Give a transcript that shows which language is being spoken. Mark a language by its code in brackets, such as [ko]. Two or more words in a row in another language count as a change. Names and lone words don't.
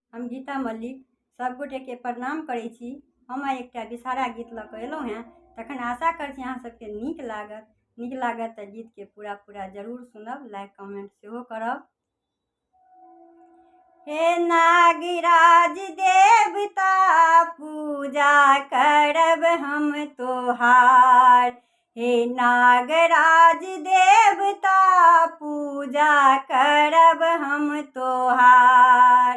[mai] हम गीता मल्लिक सब गोटे के प्रणाम करै छी। हम एकटा विषहारा गीत लऽ कऽ एलहुँ हैं, तखन आशा करै छी अहाँ सबके नीक लागत तऽ गीत के पूरा जरूर सुनब, [en] like comment [mai] सेहो करब। हे नागराज देवता पूजा करब हम तोहार, हे नागराज देवता पूजा करब हम तोहार।